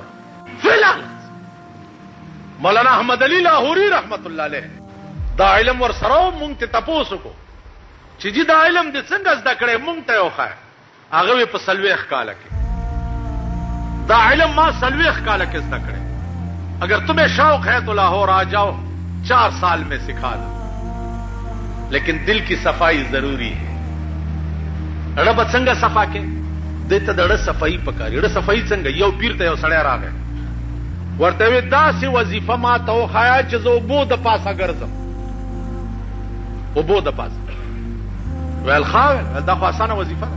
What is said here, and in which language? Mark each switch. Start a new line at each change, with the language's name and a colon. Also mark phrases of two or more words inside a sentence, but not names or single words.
Pashto: فلحال مولانا احمد علي لاهوري رحمت الله علیه دا علم ورسره و. مونږ ته تپوس وکړو چې جی دا علم دې څنګه زده کړی، مونږ ته یې وښایه. هغه وی په 40 کاله کې دا علم ما 40 کاله کې زده کړی.
Urdu: اگر تمہیں شوق ہے تو لاہور آ جاؤ، 4 سال میں سکھا دو، لیکن دل کی صفائی ضروری ہے.
Pashto: اڑه به څنګه صفا کې دې ته د اړه صفائی پکاري. اړه صفائی څنګه؟ یو پیر ته یو سړی راغی، ورته وی داسې وظیفه ما ته وښایه چې زه اوبو د پاسه ګرځم. اوبو د پاسه ویل ښه ویل دا خو اسانه وظیفه ده.